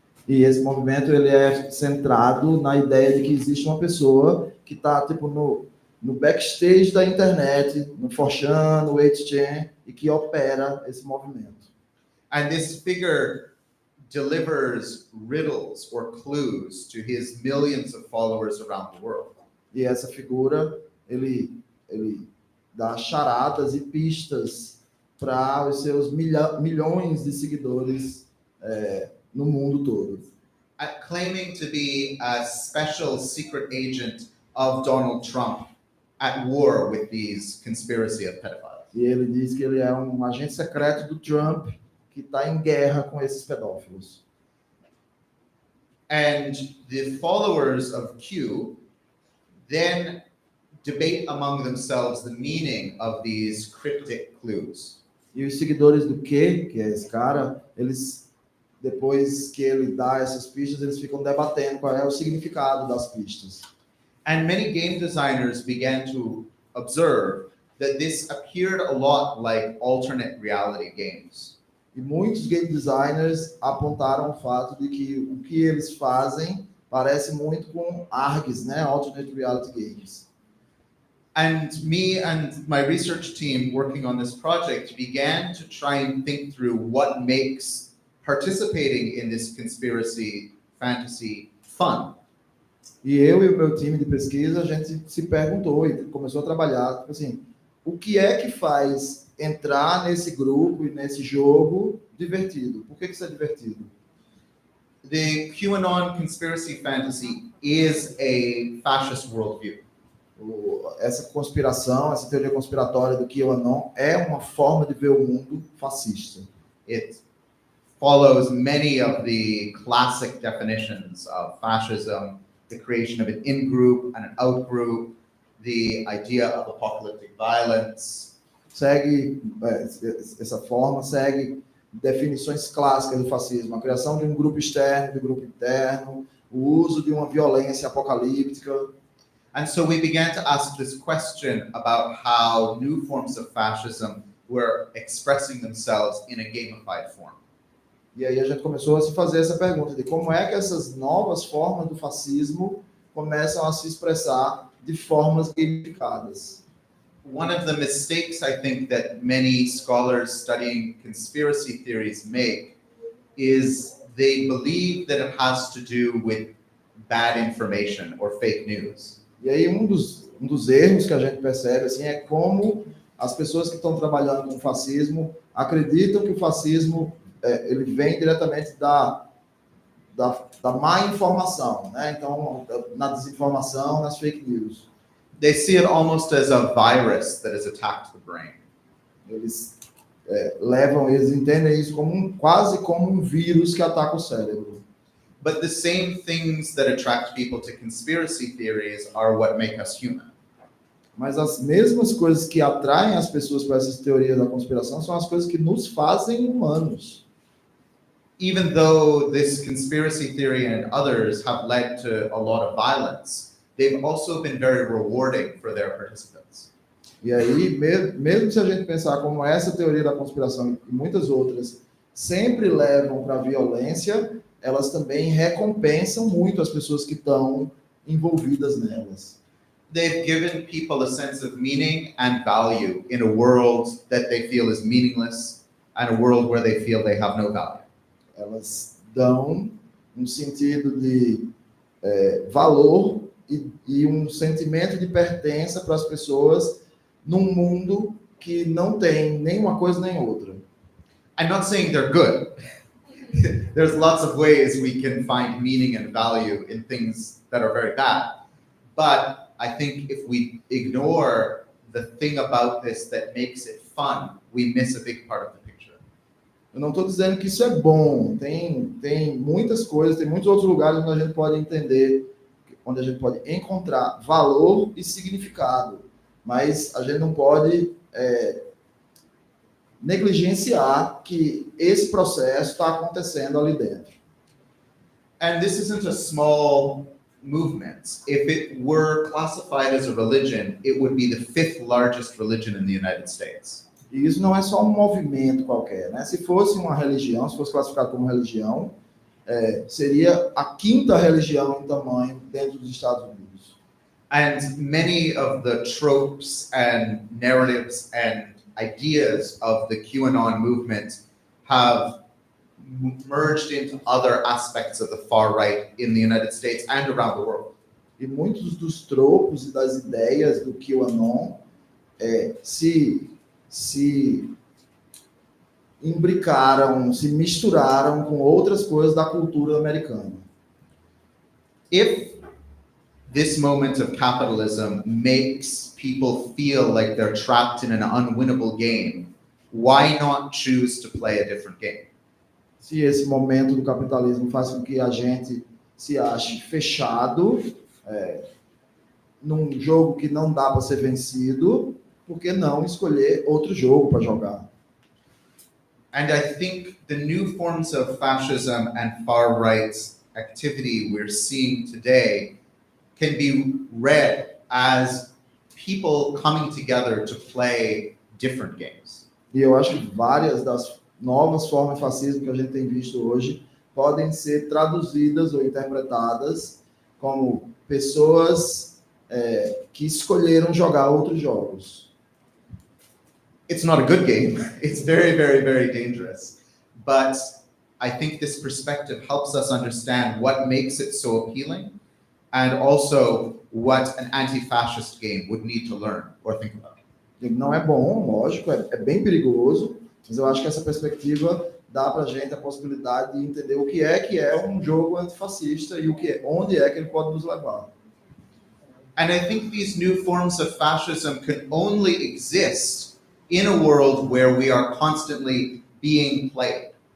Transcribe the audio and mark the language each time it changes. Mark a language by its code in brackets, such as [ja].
[pt] E esse movimento ele é centrado na ideia de que existe uma pessoa que está tipo no backstage da internet, no 4chan, no 8chan, e que opera esse movimento. [en] And this figure delivers riddles or clues to his millions of followers around the world. [pt] E essa figura, ele dá charadas e pistas para os seus milhões de seguidores no mundo todo. [en] Claiming to be a special secret agent of Donald Trump at war with these conspiracy of pedophiles. [pt] E ele diz que ele é um agente secreto do Trump que está em guerra com esses pedófilos. [en] And the followers of Q then debate among themselves the meaning of these cryptic clues. [pt] E os seguidores do Q, que é esse cara, eles, depois que ele dá essas pistas, eles ficam debatendo qual é o significado das pistas. [en] And many game designers began to observe that this appeared a lot like alternate reality games. [pt] E muitos game designers apontaram o fato de que o que eles fazem parece muito com ARGs, né? [en] Alternate Reality Games. And me and my research team working on this project began to try and think through what makes participating in this conspiracy fantasy fun. [pt] E eu e o meu time de pesquisa, a gente se perguntou e começou a trabalhar, tipo assim, o que é que faz entrar nesse grupo e nesse jogo divertido? Por que isso é divertido? [en] The QAnon conspiracy fantasy is a fascist worldview. [pt] Essa conspiração, essa teoria conspiratória do QAnon é uma forma de ver o mundo fascista. [en] It follows many of the classic definitions of fascism, the creation of an in-group and an out-group, the idea of apocalyptic violence. [pt] Segue essa forma, segue definições clássicas do fascismo, a criação de um grupo externo, de um grupo interno, o uso de uma violência apocalíptica. [en] And so we began to ask this question about how new forms of fascism were expressing themselves in a gamified form. [pt] E aí a gente começou a se fazer essa pergunta de como é que essas novas formas do fascismo começam a se expressar de formas gamificadas. [en] One of the mistakes I think that many scholars studying conspiracy theories make is they believe that it has to do with bad information or fake news. [pt] E aí um dos erros que a gente percebe assim, é como as pessoas que estão trabalhando com o fascismo acreditam que o fascismo ele vem diretamente da má informação, né? Então, na desinformação, nas fake news. [en] They see it almost as a virus that has attacked the brain. [pt] Eles eles entendem isso como quase como um vírus que ataca o cérebro. [en] But the same things that attract people to conspiracy theories are what make us human. [pt] Mas as mesmas coisas que atraem as pessoas para essas teorias da conspiração são as coisas que nos fazem humanos. [en] Even though this conspiracy theory and others have led to a lot of violence, they've also been very rewarding for their participants. [pt] E aí, mesmo se a gente pensar como essa teoria da conspiração e muitas outras sempre levam para a violência, elas também recompensam muito as pessoas que estão envolvidas nelas. [en] They've given people a sense of meaning and value in a world that they feel is meaningless and a world where they feel they have no value. [pt] Elas dão um sentido de valor e um sentimento de pertença para as pessoas num mundo que não tem nem uma coisa nem outra. [en] I'm not saying they're good. There's lots of ways we can find meaning and value in things that are very bad. But I think if we ignore the thing about this that makes it fun, we miss a big part of the picture. [pt] Eu não estou dizendo que isso é bom. Tem muitas coisas, tem muitos outros lugares onde a gente pode entender, onde a gente pode encontrar valor e significado. Mas a gente não pode negligenciar que esse processo está acontecendo ali dentro. [en] And this isn't a small movement. If it were classified as a religion, it would be the 5th largest religion in the United States. [pt] E isso não é só um movimento qualquer, né? Se fosse uma religião, se fosse classificado como religião, seria a 5ª religião em tamanho dentro dos Estados Unidos. [en] And many of the tropes and narratives and ideas of the QAnon movement have merged into other aspects of the far right in the United States and around the world. [pt] E muitos dos tropos e das ideias do QAnon se imbricaram, se misturaram com outras coisas da cultura americana. [en] If this moment of capitalism makes people feel like they're trapped in an unwinnable game, why not choose to play a different game? [pt] Se esse momento do capitalismo faz com que a gente se ache fechado num jogo que não dá para ser vencido, por que não escolher outro jogo para jogar? [en] And I think the new forms of fascism and far-right activity we're seeing today can be read as people coming together to play different games. [pt] E eu acho que várias das novas formas de fascismo que a gente tem visto hoje podem ser traduzidas ou interpretadas como pessoas que escolheram jogar outros jogos. [en] It's not a good game. It's very, very, very dangerous. But I think this perspective helps us understand what makes it so appealing and also what an anti-fascist game would need to learn or think about. [pt] Não é bom, lógico, é bem perigoso, mas eu acho que essa perspectiva dá para a gente a possibilidade de entender o que é um jogo antifascista e onde é que ele pode nos levar. [en] And I think these new forms of fascism can only exist in a world where we are constantly being played.